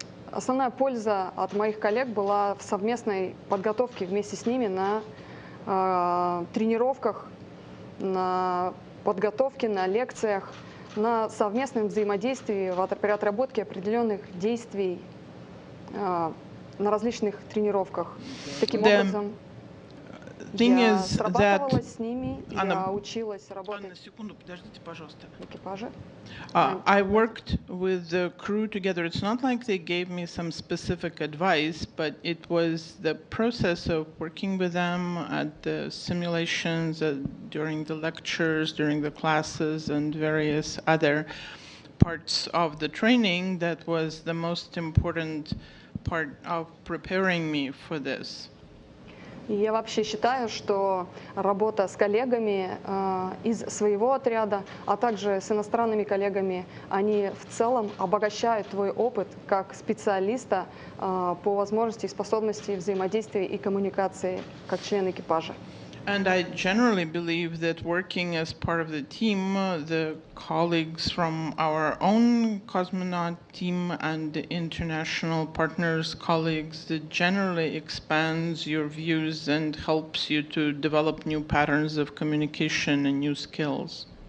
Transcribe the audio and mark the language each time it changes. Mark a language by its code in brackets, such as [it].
[ru] Основная польза от моих коллег была в совместной подготовке вместе с ними на тренировках, на подготовке, на лекциях, на совместном взаимодействии при отработке определенных действий на различных тренировках. Таким образом, я срабатывалась с ними, я училась работать в экипаже. [en] I worked with the crew together. It's not like they gave me some specific advice, but it was the process of working with them at the simulations, during the lectures, during the classes, and various other parts of the training that was the most important part of preparing me for this. [ru] И я вообще считаю, что работа с коллегами из своего отряда, а также с иностранными коллегами, они в целом обогащают твой опыт как специалиста по возможности и способности взаимодействия и коммуникации как член экипажа. [en] And I generally believe that working as part of the team, the colleagues from our own cosmonaut team and the international partners, colleagues, that generally expands your views and helps you to develop new patterns of communication and new skills.